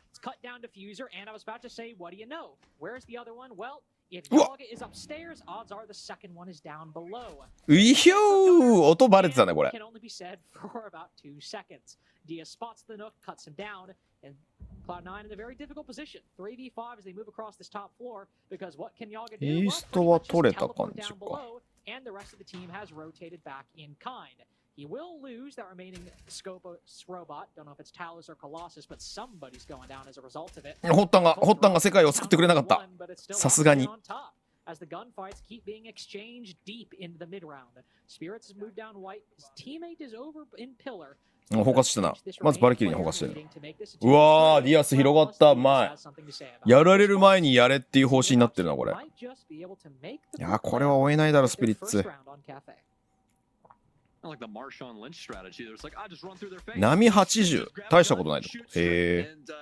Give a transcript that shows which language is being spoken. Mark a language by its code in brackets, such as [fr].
[en] It's cut down diffuser, and I was about to say, what do you know? Where's the other one? Well, if Yoga is upstairs, odds are the second one is down below. [ja] ういひょー、音バレてたねこれ。 [en] Can only be said for about 2 seconds. Dia spots the nook, cuts him down, and Cloud9 in a very difficult position. 3v5 as they move across this top floor because what can Yoga do? [ja] イーストは取れた感じか。 [en] And the rest of the team has rotated back in kind. He will lose that remaining Scopus robot. Don't know if it's Talus or Colossus, but somebody's going down as a result of it. [ja] ホッタンが世界を救ってくれなかった。さすがに。 [en] As the gunfights keep being exchanged deep into the mid round. Spirits has moved down white. His teammate is over in pillar. [ja] 包括したな。まずバルキリーに包括してる。うわー、ディアス広がった。うまい。やられる前にやれっていう方針になってるな、これ。いや、これは追えないだろ、スピリッツ。波80、大したことないと。へえ。